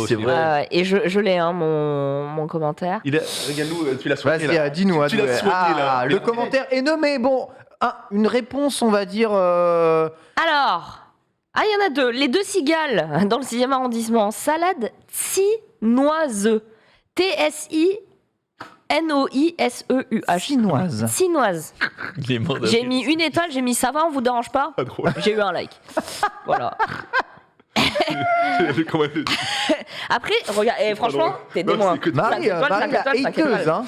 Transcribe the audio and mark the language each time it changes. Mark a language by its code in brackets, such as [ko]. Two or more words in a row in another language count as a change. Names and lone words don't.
[fr] c'est aussi. vrai. et je l'ai, hein, mon commentaire. Regarde-nous, tu l'as soigné Vas-y, là. dis-nous. Tu l'as soigné, là. Le commentaire est nommé. Bon, une réponse, on va dire. Alors, il y en a deux. Les deux cigales dans le 6e arrondissement. Salade sinoise. T-S-I-N-O-I-S-E-U-H. Chinoise. Sinoise. Les mandarins. J'ai mis 1 étoile, j'ai mis ça va, on vous dérange pas? Pas drôle. J'ai eu un like. Voilà. Comment elle le dit? Après, regarde, franchement, t'es témoin. c'est que- Marie, 5 étoiles, Marie 5 la étoiles, 5 hateuse, étoiles. hein.